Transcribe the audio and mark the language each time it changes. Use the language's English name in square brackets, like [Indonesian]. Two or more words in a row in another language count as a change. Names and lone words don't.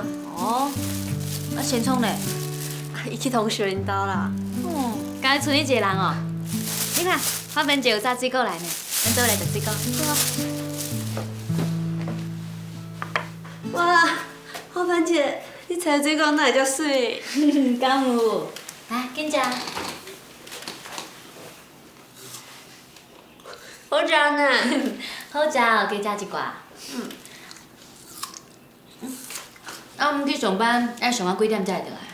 [Min Nan Chinese] 哦，啊，先冲嘞。伊去同学因兜啦。哦，今日剩你一个人哦。你看，花瓣姐有炸水果来呢，咱做来食水果。哇，花瓣姐，你采水果哪会遮水？敢有？来，紧食。好食呢。好食哦，加食一寡。啊，毋去上班，要上到几点才会回来？